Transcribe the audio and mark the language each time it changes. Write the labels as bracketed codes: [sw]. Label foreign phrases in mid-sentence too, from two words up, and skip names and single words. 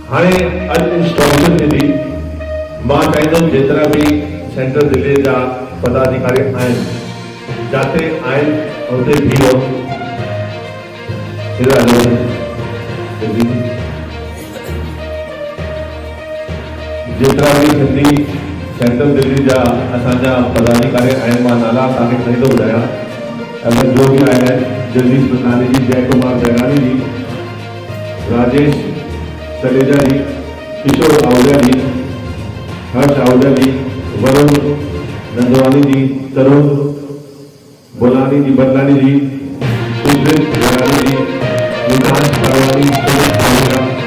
[sd] हाणे अॼु इंस्टॉलेशन में बि मां चाहींदुमि जेतिरा बि सेंट्रल दिल्ली जा पदाधिकारी आहिनि जाते आहिनि उते बीहो जेतिरा बि सिंधी सेंट्रल दिल्ली जा असांजा पदाधिकारी आहिनि, मां नाला तव्हांखे खणी थो ॿुधायां। अगरि जो बि आया आहिनि, जगदीश प्रसाद जी, जय कुमार जगानी जी, राजेश सलेजा जी, किशोर आहूजा जी, हर्ष आहूजा जी, वरुण नंदवानी जी, तरुण बोलानी जी, बदलानी जी, सुब्रत जगानी जी, विकास परवानी, सुमित आहूजा,